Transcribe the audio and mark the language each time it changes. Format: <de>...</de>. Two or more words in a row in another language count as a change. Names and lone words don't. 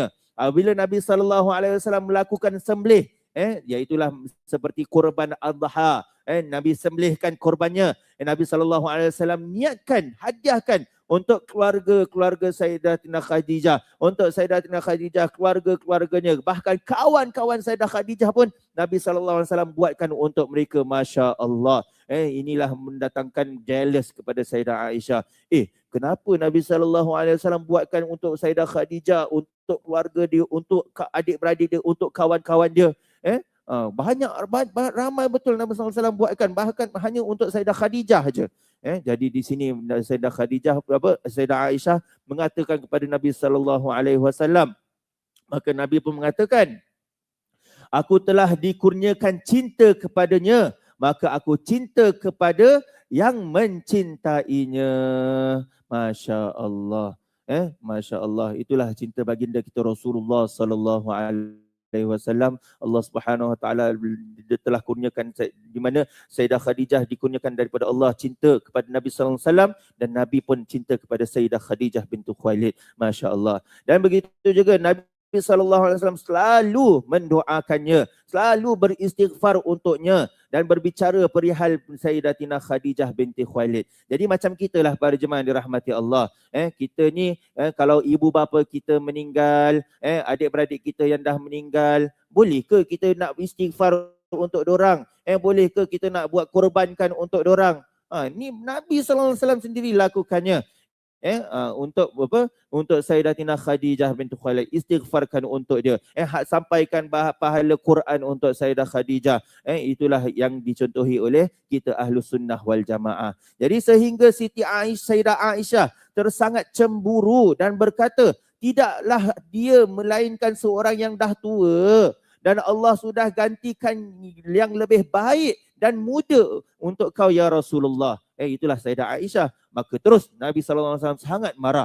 <ms>Bila Nabi SAW melakukan sembelih, iaitulah seperti kurban Adha, Nabi sembelihkan korbannya, Nabi SAW niatkan, hadiahkan untuk keluarga Sayyidatina Khadijah, untuk Sayyidatina Khadijah, keluarga-keluarganya, bahkan kawan-kawan Sayyidah Khadijah pun Nabi SAW buatkan untuk mereka.</ms> <ar>ما شاء الله.</ar> <ms>Inilah mendatangkan jealous kepada Sayyidah Aisyah. Kenapa Nabi SAW buatkan untuk Sayyidah Khadijah, untuk keluarga dia, untuk adik-beradik dia, untuk kawan-kawan dia? Ramai betul Nabi SAW buatkan, bahkan hanya untuk Sayyidah Khadijah saja. Jadi di sini Sayyidah Khadijah Sayyidah Aisyah mengatakan kepada Nabi</ms> <ar>صلى الله عليه وسلم,</ar> <ms>maka Nabi pun mengatakan, aku telah dikurniakan cinta kepadanya, maka aku cinta kepada yang mencintainya.</ms> <ar>ما شاء الله. ما شاء الله.</ar> <ms>Itulah cinta baginda kita Rasulullah</ms> <ar>صلى الله عليه وسلم. الله سبحانه وتعالى</ar> <ms>telah kurniakan, di mana Sayyidah Khadijah dikurniakan daripada Allah cinta kepada Nabi</ms> <ar>صلى الله عليه وسلم,</ar> <ms>dan Nabi pun cinta kepada Sayyidah Khadijah bintu Khuwailid.</ms> <ar>ما شاء الله.</ar> <ms>Dan begitu juga Nabi SAW selalu mendoakannya, selalu beristighfar untuknya dan berbicara perihal Sayyidatina Khadijah binti Khuwailid. Jadi macam kita lah para jemaah dirahmati Allah. Kita ni kalau ibu bapa kita meninggal, adik-beradik kita yang dah meninggal, boleh ke kita nak istighfar untuk dorang? Boleh ke kita nak buat korbankan untuk dorang? Ni Nabi SAW sendiri lakukannya. Untuk apa? Untuk Sayyidatina Khadijah bintu Khuwailid, istighfarkan untuk dia. Sampaikan pahala Quran untuk Sayyidah Khadijah. Itulah yang dicontohi oleh kita</ms> <ar>أهل السنة والجماعة.</ar> <ms>Jadi sehingga Siti Aisyah, Sayyidah Aisyah tersangat cemburu dan berkata, tidaklah dia melainkan seorang yang dah tua, dan Allah sudah gantikan yang lebih baik dan muda untuk kau</ms> <ar>يا رسول الله.</ar> <ms>Itulah Sayyidah Aisyah. Maka terus Nabi SAW sangat marah.</ms>